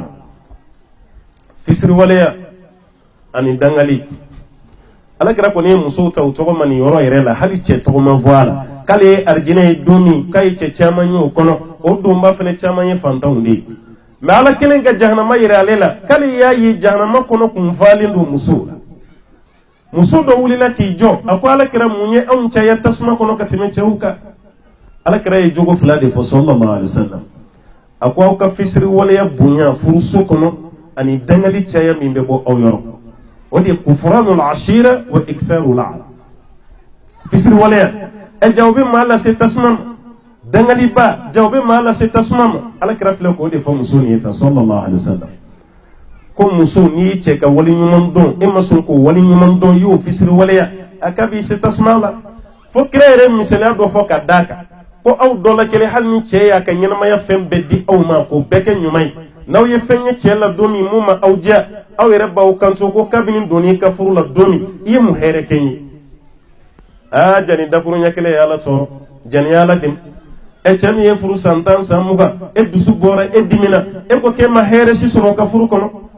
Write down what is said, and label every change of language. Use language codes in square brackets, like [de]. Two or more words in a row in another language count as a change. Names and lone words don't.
[bm] fisiriwaleya ani dangali alakira kɔni ye musow ta u tɔgɔ ma nin yɔrɔ yɛrɛ la hali cɛ tɔgɔ ma fɔ a la k'ale ye arijinɛ ye don min k'a ye cɛ caman ye o kɔnɔ o donba fɛnɛ caman ye fantanw de ye mɛ ala kelen ka jahanama yɛrɛ ale la k'ale y'a ye jahanama kɔnɔ kun falen don musow la muso dɔ wulila k'i jɔ a ko alakira mun ye anw caya tasuma kɔnɔ ka tɛmɛ cɛw kan alakira ye jogo fila de fɔ [ar] صلى الله عليه وسلم [bm] a ko aw ka fisiri waleya bonya furuso kɔnɔ ani dangali caya min bɛ bɔ aw yɔrɔ o de ye [ar] كفران العشير وإكثار اللعن [bm] fisiri waleya jaw bɛ maa lase tasuma ma dangaliba jaw bɛ maa lase tasuma ma alakira filɛ k'o de fɔ muso nin ye tan [ar] صلى الله عليه وسلم [bm] ko muso n'i y'i cɛ ka wali ɲuman dɔn e ma sɔn k'o wali ɲuman dɔn i y'o fisiri waleya a ka b'i se tasuma la fo kira yɛrɛ misaliya dɔ fɔ ka d'a kan ko aw dɔ la kelen hali ni cɛ y'a ka ɲɛnamaya fɛn bɛɛ di aw ma k'o bɛɛ kɛ ɲuman ye n'aw ye fɛn ye cɛ la don min mun ma aw diya aw yɛrɛ b'aw kanto ko kabini donni ka furu la don min i ye mun hɛrɛ kɛ n ye jani dakuru ɲɛ kelen ye ala tɔɔrɔ jani ye ala dɛmɛ e cɛ min ye furu san 10 san 20 e dusu bɔra e dimina e ko k'e ma hɛrɛ si sɔrɔ ka furu kɔnɔ